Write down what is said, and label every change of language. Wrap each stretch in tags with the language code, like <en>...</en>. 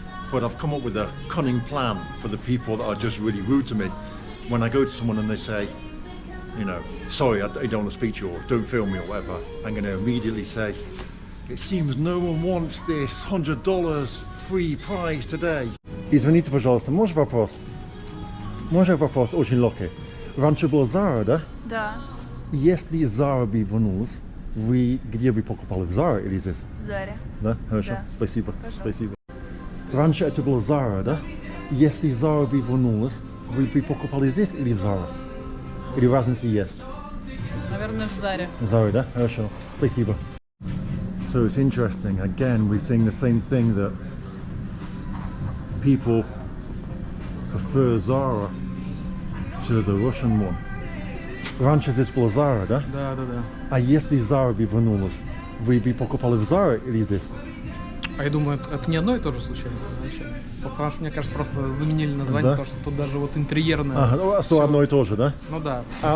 <en>But I've come up with a cunning plan for the people that are just really rude to me. When I go to someone and they say, you know, sorry, I don't want to speak to you, or don't film me, or whatever, I'm going to immediately say, it seems no one wants this $100 free prize today.</en> <ru>Извините, пожалуйста, можешь вопрос? Можно вопрос очень легкий? Раньше была Zara, да? Да. Если Zara бы вернулась, вы где бы покупали, в Zara или здесь? В Заре. Да? Хорошо, Да. спасибо. Пожалуйста. Спасибо. Раньше это была Zara, да? Если Zara бы вернулась, вы бы покупали здесь или в Zara? Или разница есть? Наверное, в Заре. Zara, да? Хорошо, спасибо.</ru> <en>So it's interesting, again we're seeing the same thing, that people prefer Zara to the Russian one.</en> <ru>Раньше здесь была Zara, да? Да. А если Zara бы вернулась, вы бы покупали в Zara или здесь? А я думаю, это не одно и то же случайно. Потому что, мне кажется, просто заменили название, Да? потому что тут даже вот интерьерное. Ага, ну, что всё- одно и то же, да? Ну да. А</ru>